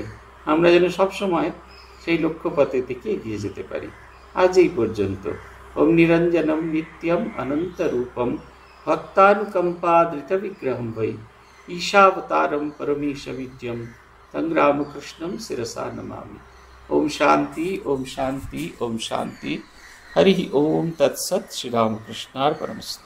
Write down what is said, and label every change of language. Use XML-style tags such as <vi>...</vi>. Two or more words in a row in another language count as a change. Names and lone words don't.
<bn>আমরা যেন সবসময় সেই লক্ষ্যপথে থেকে এগিয়ে যেতে পারি। আজ এই পর্যন্ত।</bn> <sa>ওম নিরঞ্জনম নিত্যম অনন্তরূপম ভক্তানুকম্পাদৃত বিগ্রহম বৈ ঈশাবতারম পরমেশমিদ্যম তং রামকৃষ্ণম শিরসা নমামি। ओम शांति, ओम शांति, ओम शांति। हरि ओम तत्सत। श्री रामकृष्णार्पणमस्तु।</sa>